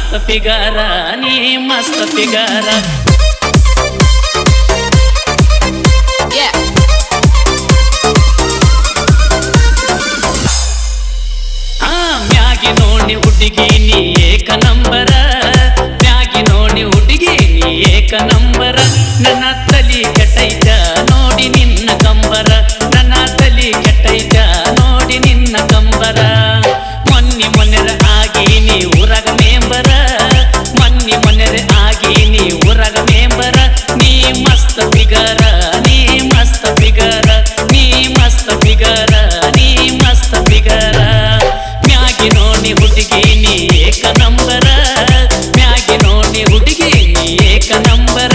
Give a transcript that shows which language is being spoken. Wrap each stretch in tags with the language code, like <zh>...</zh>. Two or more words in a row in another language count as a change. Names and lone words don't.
<kn>ಫಿಗರ ನೀ ಮಸ್ತ್ ಫಿಗರ ಮ್ಯಾಗಿ ನೋಡಿ ಹುಡುಗಿ ನೀ</kn> <hi>एक नंबर</hi> <kn>ಮ್ಯಾಗಿ ನೋಡಿ ಹುಡುಗಿ ನೀ</kn> <hi>एक नंबर</hi> <kn>ನನ್ನ ತಲಿ ಕೆಟ್ಟೈತ ನೋಡಿ ನಿನ್ನ ಕಂಬರ ನನ್ನ ತಲಿ ಕೆಟ್ಟೈತ ನೋಡಿ ನಿನ್ನ ಕಂಬರ ಮೊನ್ನೆರ ಆಗಿ ನೀ ಊರಗ ಮೆಂಬರ ಮೊನ್ನೆರ ಆಗಿ ನೀ ಊರಗ ಮೆಂಬರ ನೀ ಮಸ್ತ್ ಫಿಗರ ನೀ ಮಸ್ತ್ ಫಿಗರ ನೀ ಮಸ್ತ್ ಫಿಗರ ನೀ ಮಸ್ತ್ ಫಿಗರ ಮ್ಯಾಗಿ ನೋಡಿ ಹುಡುಗಿ ನೀ</kn> <hi>एक नंबर</hi> <kn>ಮ್ಯಾಗಿ ನೋಡಿ ಹುಡುಗಿ ನೀ</kn> <hi>एक नंबर</hi>